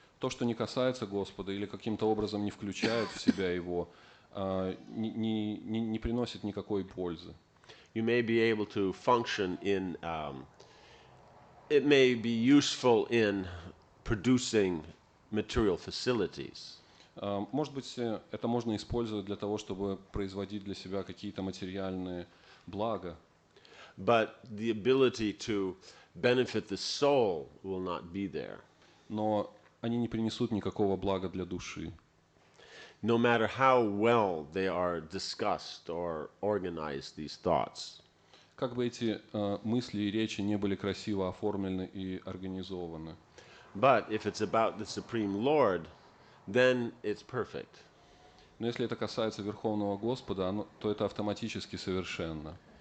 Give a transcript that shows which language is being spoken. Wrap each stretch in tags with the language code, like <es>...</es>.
<ru>То, что не касается Господа или каким-то образом не включает в себя Его, не приносит никакой пользы.</ru> <en>You may be able to function in, it may be useful in producing material facilities.</en> <ru>Может быть, это можно использовать для того, чтобы производить для себя какие-то материальные блага.</ru> <en>But the ability to benefit the soul will not be there.</en> <ru>Но они не принесут никакого блага для души.</ru> <en>no matter how well they are discussed or organized, these thoughts.</en> <ru>Как бы эти мысли и речи не были красиво оформлены и организованы.</ru> <en>But if it's about the Supreme Lord, then it's perfect.</en> <ru>Но если это касается Верховного Господа, то это автоматически совершенно.</ru>